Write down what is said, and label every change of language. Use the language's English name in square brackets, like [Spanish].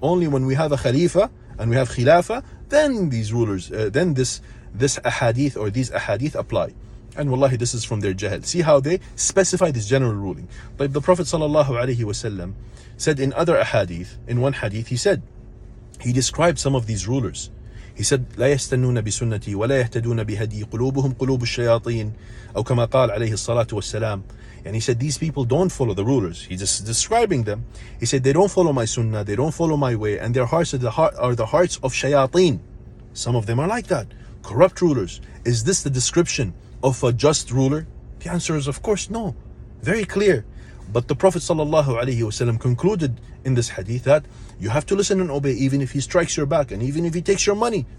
[English] Only when we have a Khalifa and we have Khilafah, then these rulers, then this ahadith or these ahadith apply. And wallahi, this is from their jahil. See how they specify this general ruling. But the Prophet ﷺ said in other ahadith, in one hadith, he described some of these rulers. He said, [Arabic] لا يستنون بسنتي ولا يهتدون بهدي قلوبهم قلوب الشياطين أو كما قال عليه الصلاة والسلام. [English] And he said, these people don't follow the rulers. He's just describing them. He said, they don't follow my sunnah, they don't follow my way, and their hearts are the hearts of shayateen. Some of them are like that, corrupt rulers. Is this the description of a just ruler? The answer is, of course, no. Very clear. But the Prophet ﷺ concluded in this hadith that you have to listen and obey even if he strikes your back and even if he takes your money.